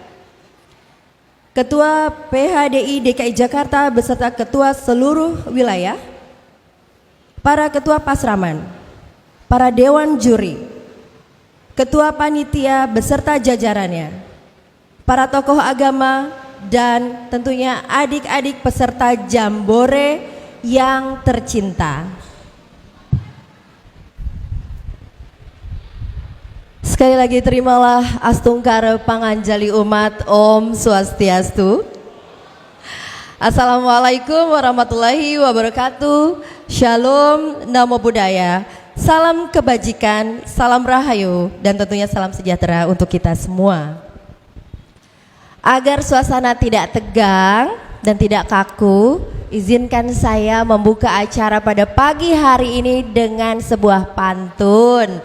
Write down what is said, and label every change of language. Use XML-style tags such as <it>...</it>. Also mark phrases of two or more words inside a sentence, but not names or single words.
<id>Ketua PHDI DKI Jakarta beserta Ketua seluruh wilayah, para Ketua Pasraman, para Dewan Juri, Ketua Panitia beserta jajarannya, para tokoh agama, dan tentunya adik-adik peserta Jambore yang tercinta. Sekali lagi terimalah astungkara panganjali umat.</id> <ban>Om Swastiastu.</ban> <ar>السلام عليكم ورحمة الله وبركاته.</ar> <pi>Shalom, namo buddhaya.</pi> <id>Salam kebajikan, salam rahayu, dan tentunya salam sejahtera untuk kita semua. Agar suasana tidak tegang dan tidak kaku, izinkan saya membuka acara pada pagi hari ini dengan sebuah pantun.</id>